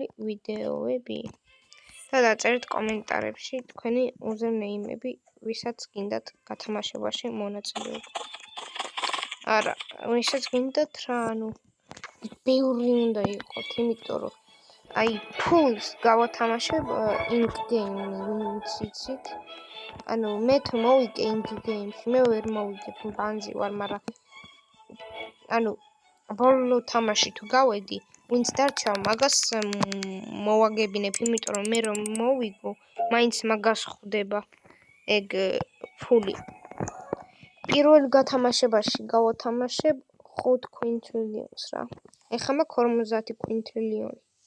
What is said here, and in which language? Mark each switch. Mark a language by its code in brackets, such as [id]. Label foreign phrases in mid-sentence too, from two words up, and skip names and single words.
[ka] ვიდეოები და დაწერეთ კომენტარებში თქვენი უზრნეიმები ვისაც გინდათ გათამაშებაში მონაწილეობა არა ვისაც გინდათ რა ანუ ბევრი უნდა იყოთ იმიტომ რომ აი ფულს გავათამაშებ [en] ink game- [ka] ს იცით ანუ მე თუ მოვიგე [en] ink game- [ka] ში მე ვერ მოვიგებ ბანზი ვარ მაგრამ ანუ ბოლო თამაში თუ გავედი ვინც დარჩა მაგას მოვაგებინებ იმიტომ რომ მე რომ მოვიგო მაინც მაგას ხვდება ეგ ფული პირველ გათამაშებაში გავათამაშებ 5 quintillions რა ეხლა მაქვს 50 quintillion